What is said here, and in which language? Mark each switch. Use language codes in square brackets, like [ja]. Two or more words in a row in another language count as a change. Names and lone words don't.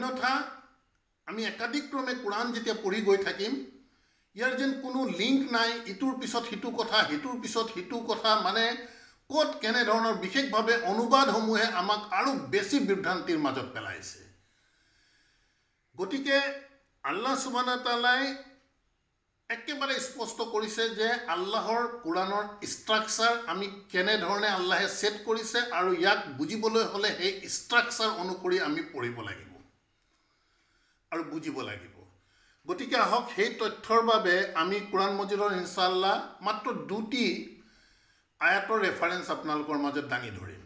[as] অন্যথা আমি একাধিক্ৰমে কোৰাণ যেতিয়া পঢ়ি গৈ থাকিম ইয়াৰ যেন কোনো লিংক নাই, ইটোৰ পিছত সিটো কথা, সিটোৰ পিছত সিটো কথা, মানে ক'ত কেনেধৰণৰ বিশেষভাৱে অনুবাদসমূহে আমাক আৰু বেছি বিভ্ৰান্তিৰ মাজত পেলাইছে। গতিকে [ar] الله سبحانه وتعالى [as] একেবাৰে স্পষ্ট কৰিছে যে আল্লাহৰ কোৰাণৰ ষ্ট্ৰাকচাৰ আমি কেনেধৰণে আল্লাহে ছেট কৰিছে আৰু ইয়াক বুজিবলৈ হ'লে সেই ষ্ট্ৰাকচাৰ অনুসৰি আমি পঢ়িব লাগিব আৰু বুজিব লাগিব। গতিকে আহক সেই তথ্যৰ বাবে আমি কোৰাণ মজিদৰ ইনশাআল্লাহ মাত্ৰ দুটি আয়াতৰ ৰেফাৰেন্স আপোনালোকৰ মাজত দাঙি ধৰিম।